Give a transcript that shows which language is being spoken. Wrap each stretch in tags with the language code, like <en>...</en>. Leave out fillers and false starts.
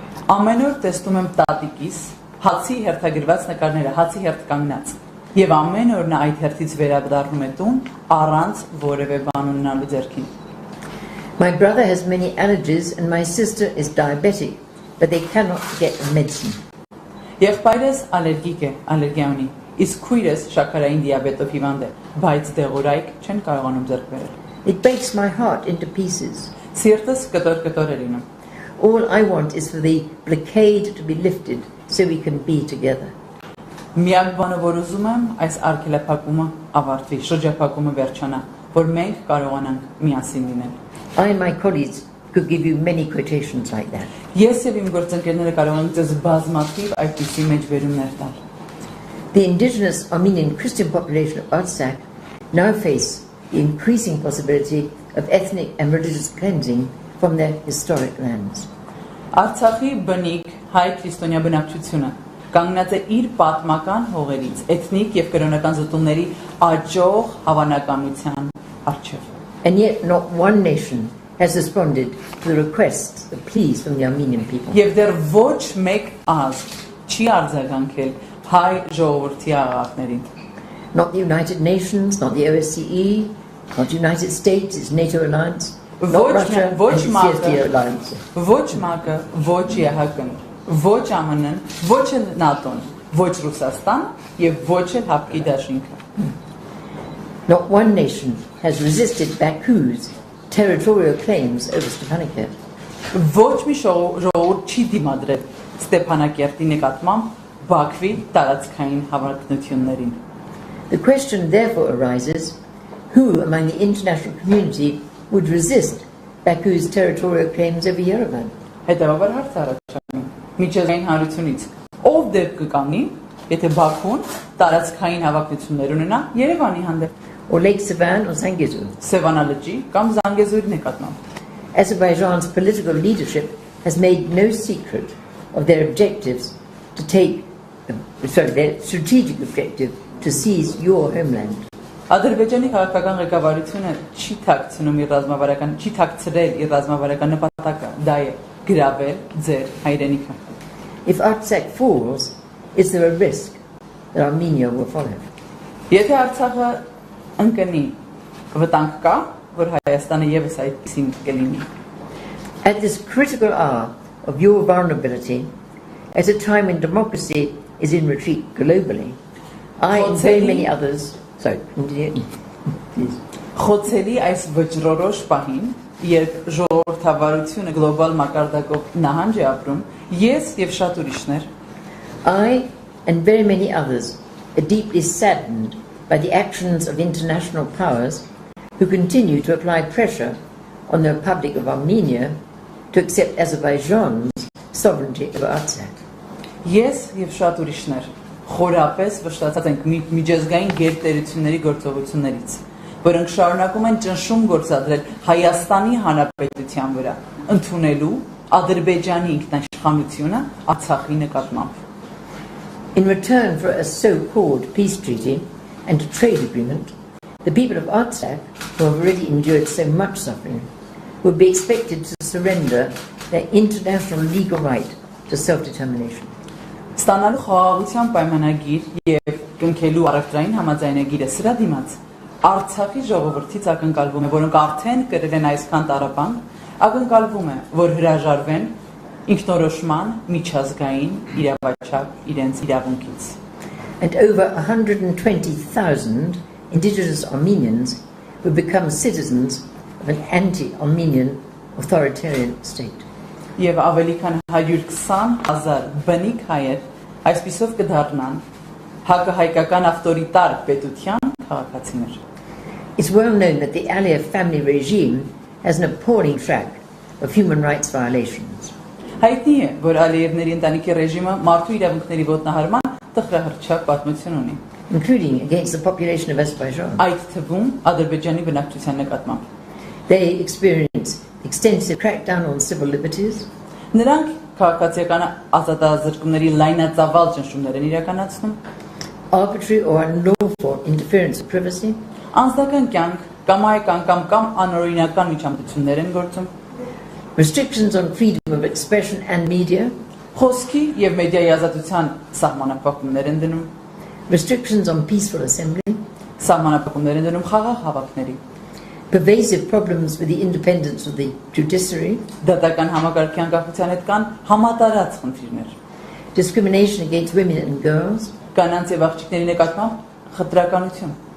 <hy>Ամեն օր տեսնում եմ տատիկիս հացի հերթագրված նկարները, հացի հերթ կանգնած։ Եվ ամեն օր նա այդ հերթից վերադառնում է տուն առանց որևէ բան ունենալու ձեռքին։</hy> <en>My brother has many allergies and my sister is diabetic, but they cannot get medicine.</en> <hy>Եղբայրս ալերգիկ է, ալերգիա ունի, իսկ քույրս շաքարային դիաբետով հիվանդ է, բայց դեղորայք չեն կարողանում ձեռք բերել։</hy> <en>It breaks my heart into pieces.</en> <hy>Սիրտս կտոր է լինում։</hy> <en>All I want is for the blockade to be lifted so we can be together.</en> <hy>Միակ բանը, որ ուզում եմ, այս արգելափակումը ավարտվի, շրջափակումը վերջանա, որ մենք կարողանանք միասին լինել։</hy> <en>I and my colleagues could give you many quotations like that.</en> <hy>Ես եւ իմ գործընկերները կարող ենք ձեզ բազմաթիվ այդպիսի մեջբերումներ տալ։</hy> <en>The indigenous Armenian Christian population of Artsakh now face the increasing possibility of ethnic and religious cleansing from their historic lands.</en> <hy>Արցախի բնիկ հայ քրիստոնյա բնակչությունը կանգնած է իր պատմական հողերից, էթնիկ եւ կրոնական զտումների աճող հավանականության առջև։</hy> <en>And yet not one nation has responded to the requests, the pleas from the Armenian people.</en> <hy>Եվ դեռ ոչ մեկ ազգ չի արձագանքել հայ ժողովրդի աղաղակներին։</hy> <en>Not the United Nations, not the OSCE, not the United States, its NATO alliance, not Russia, and the CSTO alliance.</en> <hy>Ոչ ՄԱԿ-ը, ոչ ԵՀԿ-ն, ոչ ԱՄՆ-ն, ոչ ՆԱՏՕ-ն, ոչ Ռուսաստան եւ ոչ էլ Հապկի դաշինքը։</hy> <en>Not one nation has resisted Baku's territorial claims over Stepanakert.</en> <hy>Ոչ մի ժողովուրդ չի դիմադրել Ստեփանակերտի նկատմամբ Բաքվի տարածքային հավակնություններին։</hy> <en>The question therefore arises, who among the international community would resist Baku's territorial claims over Yerevan?</en> <hy>Հետևաբար հարց առաջանում միջազգային հանրությունից ով դեպք կկանգնի, եթե Բաքուն տարածքային հավակնություններ ունենա Երևանի հանդեպ,</hy> <en>or Lake Sevan or Zangezur?</en> <hy>Սևանա լճի կամ Զանգեզուրի նկատմամբ։</hy> <en>Azerbaijan's political leadership has made no secret of their objectives to take, their strategic objective to seize your homeland.</en> <hy>Ադրբեջանի քաղաքական ղեկավարությունը չի թաքցրել իր ռազմավարական նպատակը, դա է գրավել ձեր հայրենիքը։</hy> <en>If Artsakh falls, is there a risk that Armenia will follow?</en> <hy>Եթե Արցախը ընկնի, վտանգ կա, որ Հայաստանը եւս այդպեսին կլինի։</hy> <en>At this critical hour of your vulnerability, at a time when democracy is in retreat globally, I and very many others, please.</en> <hy>Խոցելի այս վճռորոշ պահին, երբ ժողովրդավարությունը գլոբալ մակարդակով նահանջ է ապրում, ես եւ շատ ուրիշներ,</hy> <en>I and very many others are deeply saddened by the actions of international powers who continue to apply pressure on the Republic of Armenia to accept Azerbaijan's sovereignty over Artsakh.</en> <hy>Ես եւ շատ ուրիշներ խորապես վշտացած ենք միջազգային գերտերությունների գործողություններից, որոնք շարունակում են ճնշում գործադրել Հայաստանի Հանրապետության վրա, ընդունելու Ադրբեջանի ինքնաիշխանությունը Արցախի նկատմամբ։</hy> <en>In return for a so-called peace treaty and a trade agreement, the people of Artsakh, who have already endured so much suffering, will be expected to surrender their international legal right to self-determination.</en> <hy>Ստանալու խաղաղության պայմանագիր եւ կնքելու առևտրային համաձայնագիրը սրա դիմաց Արցախի ժողովրդից ակնկալվում է, որոնք արդեն կրել են այսքան տառապանք, ակնկալվում է, որ հրաժարվեն ինքնորոշման միջազգային իրավաչափ իրենց իրավունքից։</hy> <en>And over 120,000 indigenous Armenians will become citizens of an anti-Armenian authoritarian state.</en> <hy>Եվ ավելի քան 120,000 բնիկ հայեր այսպիսով կդառնան հակահայկական ավտորիտար պետության քաղաքացիներ։</hy> <en>It's well known that the Ալիեւ family regime has an appalling track of human rights violations.</en> <hy>Հայտնի է, որ Ալիևների ընտանիքի ռեժիմը մարդու իրավունքների ոտնահարման տխրահրճակ պատմություն ունի,</hy> <en>including against the population of Azerbaijan.</en> <hy>Այդ թվում Ադրբեջանի բնակչության նկատմամբ։</hy> <en>They experience extensive crackdown on civil liberties.</en> <hy>Նրանք քաղաքացիական ազատազրկումների լայնածավալ ճնշումներ են իրականացնում,</hy> <en>arbitrary or unlawful interference with privacy,</en> <hy>անձնական կյանք կամ անօրինական միջամտություններ են գործում,</hy> <en>restrictions on freedom of expression and media,</en> <hy>խոսքի եւ մեդիայի ազատության սահմանափակումներ են դնում,</hy> <en>restrictions on peaceful assembly,</en> <hy>սահմանափակումներ են դնում խաղաղ հավաքների,</hy> <en>pervasive problems with the independence of the judiciary,</en> <hy>դատական համակարգի անկախության հետ կան համատարած խնդիրներ,</hy> <en>discrimination against women and girls,</en> <hy>կանանց եւ աղջիկների նկատմամբ խտրականություն,</hy>